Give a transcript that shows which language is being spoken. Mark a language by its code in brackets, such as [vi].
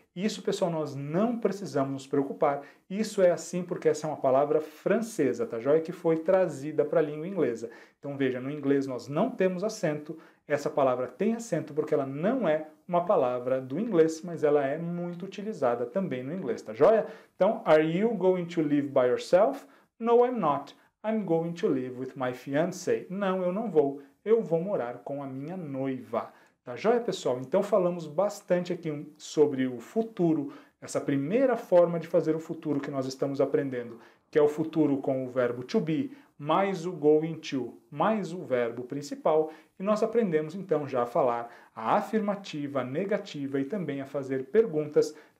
[pt] Isso, pessoal, nós não precisamos nos preocupar. Isso é assim porque essa é uma palavra francesa, tá joia? Que foi trazida para a língua inglesa. Então veja, no inglês nós não temos acento. Essa palavra tem acento porque ela não é uma palavra do inglês, mas ela é muito utilizada também no inglês, tá joia? [en] Então, are you going to live by yourself? No, I'm not. I'm going to live with my fiancé. [pt] Não, eu não vou. Eu vou morar com a minha noiva. Tá joia, pessoal? Então falamos bastante aqui sobre o futuro, essa primeira forma de fazer o futuro que nós estamos aprendendo, que é o futuro com o verbo to be, mais o going to, mais o verbo principal, e nós aprendemos então já a falar a afirmativa, a negativa e também a fazer perguntas.